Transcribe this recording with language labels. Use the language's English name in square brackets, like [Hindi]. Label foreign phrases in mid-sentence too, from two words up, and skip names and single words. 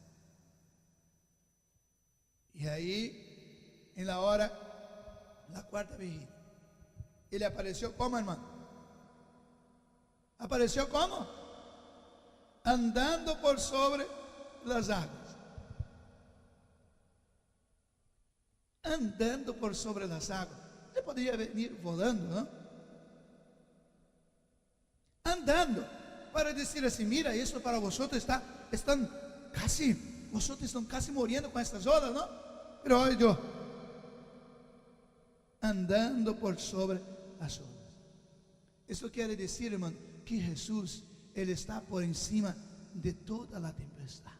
[Spanish] Y ahí, en la hora, la cuarta vigilia, Ele apareció como, hermano? Apareció como? Andando por sobre las aguas. Andando por sobre las aguas. [Portuguese] Ele poderia [Spanish] venir volando, ¿no? Andando, [Portuguese] para dizer assim: [Spanish] mira, isso para vosotros están casi, vosotros están casi muriendo con estas olas, ¿no? Pero hoy yo, andando por sobre las olas. Eso quiere decir, hermano, que Jesús, Él está por encima de toda la tempestad.